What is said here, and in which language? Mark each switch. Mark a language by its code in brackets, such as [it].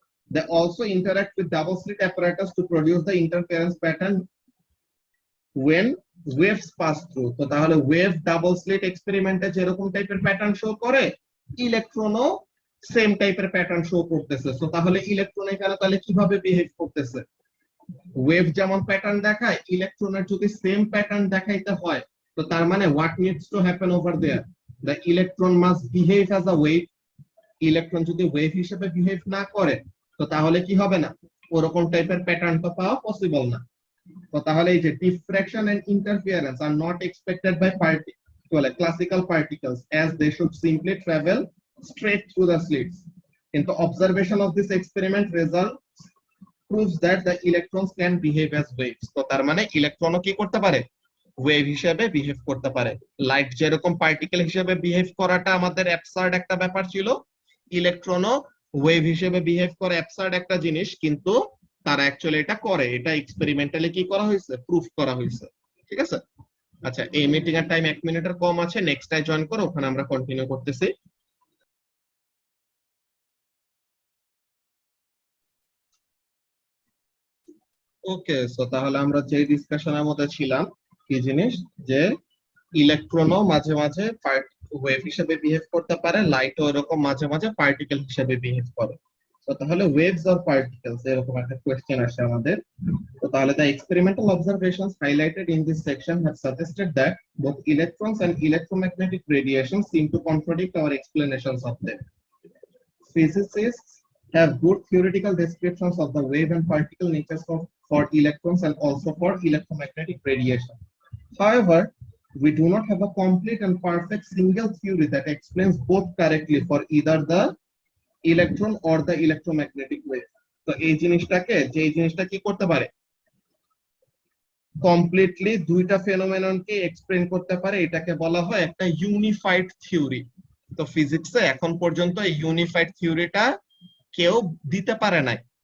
[en] They also interact with double slit apparatus to produce the interference pattern when waves pass through. [bn] তো তাহলে wave double slit এক্সপেরিমেন্টে যেরকম টাইপের pattern show করে, ইলেকট্রনও same টাইপের pattern show করতেছে। তো তাহলে ইলেকট্রন এখানে তাহলে কিভাবে বিহেভ করতেছে, ওয়েভ যেমন প্যাটার্ন দেখায়, ইলেকট্রনের যদি সেম প্যাটার্ন দেখাইতে হয় তো তার মানে [en] What needs to happen over there, the electron must behave as a wave. [bn] Electron যদি ওয়েভ হিসেবে বিহেভ না করে তো তাহলে কি হবে না, ওরকম টাইপের প্যাটার্ন তো পাওয়া পসিবল না। তো তাহলে এই যে [en] Diffraction and interference are not expected by classical particles as they should simply travel straight through the slits. কিন্তু observation of this experiment results proves that the electrons can behave as waves. [bn] তো তার মানে ইলেকট্রনও কি করতে পারে, wave হিসেবে behave করতে পারে। লাইট যেরকম পার্টিকেল হিসেবে বিহেভ করাটা আমাদের অ্যাবসার্ড একটা ব্যাপার ছিল, ইলেকট্রনও ওয়েভ হিসেবে বিহেভ করে অ্যাবসার্ড একটা জিনিস, কিন্তু তারা অ্যাকচুয়ালি এটা করে, এটা এক্সপেরিমেন্টালি কি করা হয়েছে, প্রুফ করা হয়েছে। ঠিক আছে? আচ্ছা, এই মিটিং এর টাইম 1 মিনিটের কম আছে, নেক্সট টাই জয়েন করো, ওখানে আমরা কন্টিনিউ করতেছি। ওকে, সো তাহলে আমরা যে ডিসকাশনের মধ্যে ছিলাম, কি জিনিস, যে ইলেকট্রনও মাঝে মাঝে ওয়েভ হিসেবে বিহেভ করতে পারে, লাইটও এরকম মাঝে মাঝে পার্টিকেল হিসেবে বিহেভ করে। তো তাহলে ওয়েভস অর পার্টিকেলস এরকম একটা কোশ্চেন আসে আমাদের। তো তাহলে [en] the experimental observations highlighted in this section have suggested that both electrons and electromagnetic radiation seem to contradict our explanations of them. Physicists have good theoretical descriptions of the wave and particle natures for electrons and also for electromagnetic radiation. However, we do not have a complete and perfect single theory that explains both correctly for either the electron or the electromagnetic wave. [bn] তো এই জিনিসটাকে, যে জিনিসটা কি করতে পারে, completely দুইটা ফেনোমেননকে explain করতে পারে, এটাকে বলা হয় একটা ইউনিফাইড থিওরি। তো ফিজিক্সে এখন পর্যন্ত এই ইউনিফাইড থিওরিটা কেউ দিতে পারে নাই।